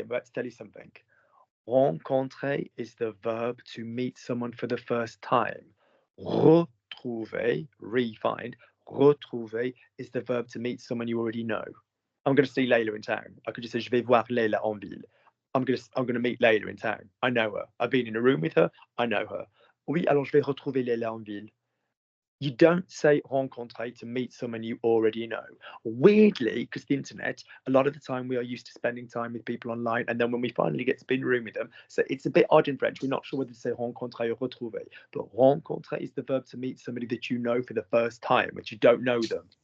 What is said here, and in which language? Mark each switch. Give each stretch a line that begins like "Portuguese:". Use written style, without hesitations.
English: I'm about to tell you something. Rencontrer is the verb to meet someone for the first time. Retrouver, re-find. Retrouver is the verb to meet someone you already know. I'm going to see Layla in town. I could just say,
French: je vais voir Layla en ville.
English: I'm going to meet Layla in town. I know her. I've been in a room with her. I know her.
French: Oui, alors je vais retrouver Layla en ville.
English: You don't say rencontrer to meet someone you already know. Weirdly, because the internet, a lot of the time we are used to spending time with people online, and then when we finally get to be in a room with them, so it's a bit odd in French. We're not sure whether to say rencontrer or retrouver, but rencontrer is the verb to meet somebody that you know for the first time, but you don't know them.